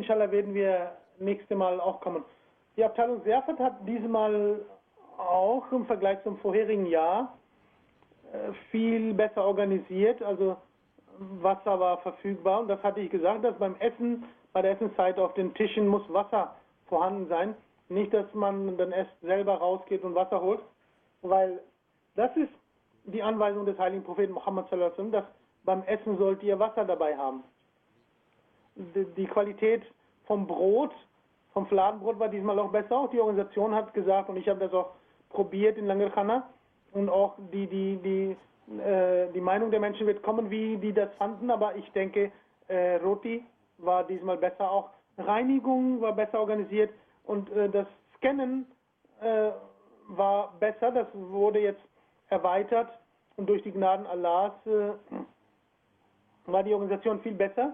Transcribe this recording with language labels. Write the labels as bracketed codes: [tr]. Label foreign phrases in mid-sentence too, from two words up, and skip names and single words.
[de] Inshallah werden wir nächste Mal auch kommen. Die Abteilung Serfat hat diesmal auch im Vergleich zum vorherigen Jahr viel besser organisiert, also Wasser war verfügbar und das hatte ich gesagt, dass beim Essen, bei der Essenszeit auf den Tischen muss Wasser vorhanden sein, nicht, dass man dann erst selber rausgeht und Wasser holt, weil das ist die Anweisung des heiligen Propheten Muhammad [ar] sallallahu alaihi wasallam, [de] dass beim Essen sollt ihr Wasser dabei haben. Die Qualität vom Brot, vom Fladenbrot war diesmal auch besser, auch die Organisation hat gesagt und ich habe das auch probiert in Langerkhana. Und auch die Meinung der Menschen wird kommen, wie die das fanden, aber ich denke, Roti war diesmal besser, auch Reinigung war besser organisiert und das Scannen war besser, das wurde jetzt erweitert und durch die Gnaden Allahs war die Organisation viel besser.